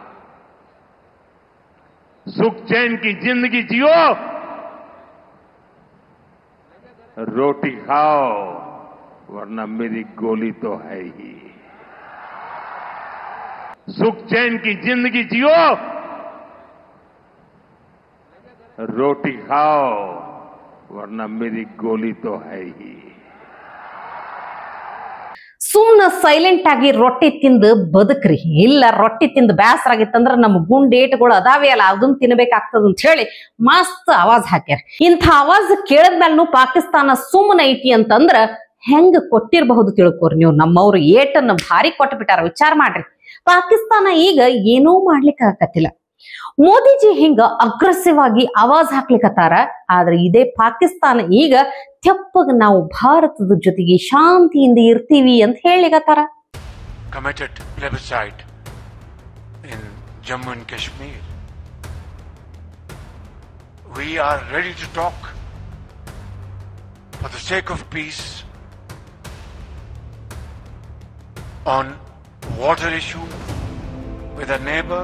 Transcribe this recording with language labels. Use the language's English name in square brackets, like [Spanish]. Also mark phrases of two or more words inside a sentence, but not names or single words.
[Hindi] सुख चैन की जिंदगी जियो, रोटी खाओ, वरना मेरी गोली तो है ही। सुख चैन की जिंदगी जियो, रोटी खाओ, वरना मेरी गोली तो है ही। [Kannada] ಸುಮ್ನ ಸೈಲೆಂಟ್ ಆಗಿ ರೊಟ್ಟಿ ತಿಂದು ಬದುಕ್ರಿ. ಇಲ್ಲ ರೊಟ್ಟಿ ತಿಂದು ಬ್ಯಾಸರಾಗಿತ್ತಂದ್ರ ನಮ್ಮ ಗುಂಡೇಟುಗಳು ಅದಾವೆ ಅಲ್ಲ, ಅದನ್ನ ತಿನ್ಬೇಕಾಗ್ತದ ಅಂತ ಹೇಳಿ ಮಸ್ತ್ ಆವಾಜ್ ಹಾಕ್ಯಾರ. ಇಂಥ ಆವಾಜ್ ಕೇಳದ್ಮೇಲೂ ಪಾಕಿಸ್ತಾನ ಸುಮ್ಮನೆ ಐತಿ ಅಂತಂದ್ರ ಹೆಂಗ ಕೊಟ್ಟಿರಬಹುದು ತಿಳ್ಕೋರಿ ನೀವು. ನಮ್ಮವ್ರು ಏಟನ್ನ ಭಾರಿ ಕೊಟ್ಟು ಬಿಟ್ಟಾರ. ವಿಚಾರ ಮಾಡ್ರಿ. ಪಾಕಿಸ್ತಾನ ಈಗ ಏನೂ ಮಾಡ್ಲಿಕ್ಕೆ ಆಗತ್ತಿಲ್ಲ. ಮೋದಿಜಿ ಹಿಂಗ ಅಗ್ರೆಸಿವ್ ಆಗಿ ಆವಾಜ್ ಹಾಕ್ಲಿಕ್ಕತ್ತಾರ. ಆದ್ರೆ ಇದೇ ಪಾಕಿಸ್ತಾನ ಈಗ ತೆಪ್ಪಗ ನಾವು ಭಾರತದ ಜೊತೆಗೆ ಶಾಂತಿಯಿಂದ ಇರ್ತೀವಿ ಅಂತ ಹೇಳಿಕತ್ತಾರ. [English] Committed plebiscite in Jammu and Kashmir. We are ready to talk for the sake of peace on water issue with a neighbor.